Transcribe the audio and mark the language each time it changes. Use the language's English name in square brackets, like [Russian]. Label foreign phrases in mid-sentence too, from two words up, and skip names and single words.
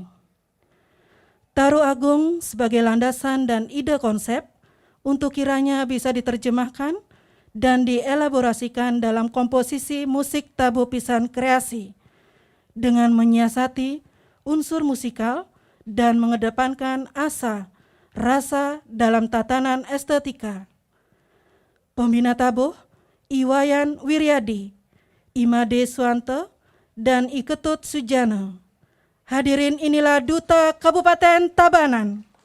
[Indonesian] Taru Agung sebagai landasan dan ide konsep untuk kiranya bisa diterjemahkan dan dielaborasikan dalam komposisi musik tabu pisan kreasi dengan menyiasati unsur musikal dan mengedepankan asa, rasa dalam tatanan estetika. Pembina tabuh Iwayan Wiryadi, Imade Suwanto, dan Iketut Sujana. Hadirin, inilah Duta Kabupaten Tabanan.